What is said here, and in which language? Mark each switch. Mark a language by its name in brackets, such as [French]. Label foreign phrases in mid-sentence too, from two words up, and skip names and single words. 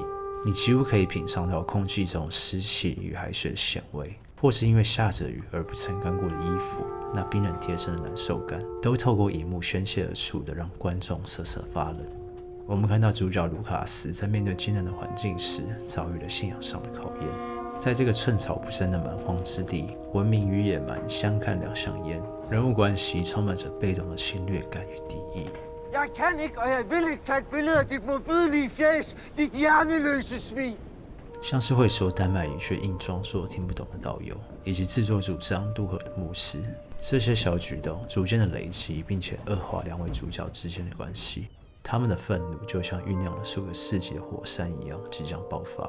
[Chinese] 你几乎可以品尝到空气中湿气与海水的咸味，或是因为下着雨而不曾干过的衣服，那冰冷贴身的难受感，都透过荧幕宣泄而出的，让观众瑟瑟发冷。我们看到主角卢卡斯在面对艰难的环境时，遭遇了信仰上的考验。在这个寸草不生的蛮荒之地，文明与野蛮相看两相厌，人物关系充满着被动的侵略感与敌意。 [Danish] Jeg kan ikke, og jeg vil ikke tage et billede af dit modbydelige fjæs, dit hjerneløse svin. [Chinese] 像是会说丹麦语却硬装作听不懂的导游，以及自作主张渡河的牧师，这些小举动逐渐的累积，并且恶化两位主角之间的关系。他们的愤怒就像酝酿了数个世纪的火山一样，即将爆发。